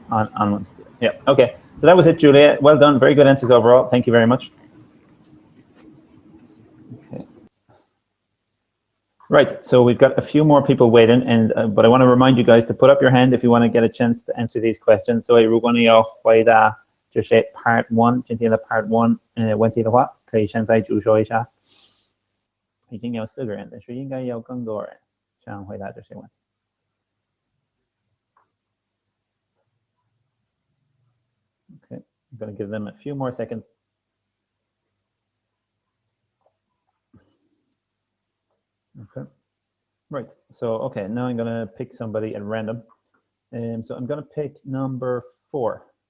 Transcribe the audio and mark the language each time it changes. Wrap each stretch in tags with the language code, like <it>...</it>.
<en>On one's computer. Yeah. Okay. So that was it, Julia. Well done. Very good answers overall. Thank you very much. Okay. Right. So we've got a few more people waiting, and but I want to remind you guys to put up your hand if you want to get a chance to answer these questions. So</en> <zh>如果你要回答这些 Part 1，今天的 Part 1问题的话，可以现在举手一下。已经有4个人，但是应该有更多人想回答这些问题。</zh> <en>Okay, I'm going to give them a few more seconds. Okay, right. So okay, now I'm going to pick somebody at random, and so I'm going to pick number 4.</en>